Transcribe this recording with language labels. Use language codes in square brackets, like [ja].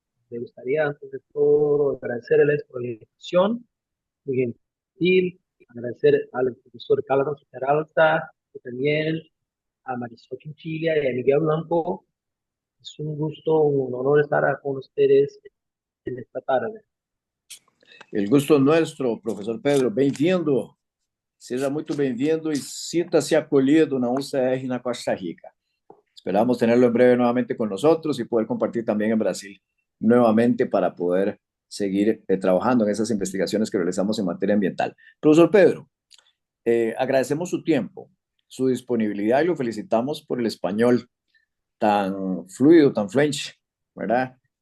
[es] Me gustaría antes de todo agradecerles por la invitación, muy gentil, agradecer al profesor Carlos Peralta, y también a Marisol Chinchilla y a Miguel Blanco. Es un gusto, un honor estar con ustedes en esta tarde. El gusto es nuestro, professor Pedro. [pt] Bem-vindo. Seja muito bem-vindo e sinta-se acolhido na UCR na Costa Rica. [es] Esperamos tenerlo en breve nuevamente con nosotros y poder compartir también en Brasil nuevamente para poder seguir trabajando en esas investigaciones que realizamos en materia ambiental. Profesor Pedro, agradecemos su tiempo, su disponibilidad y lo felicitamos por el español tan fluido, tan French, ¿verdad?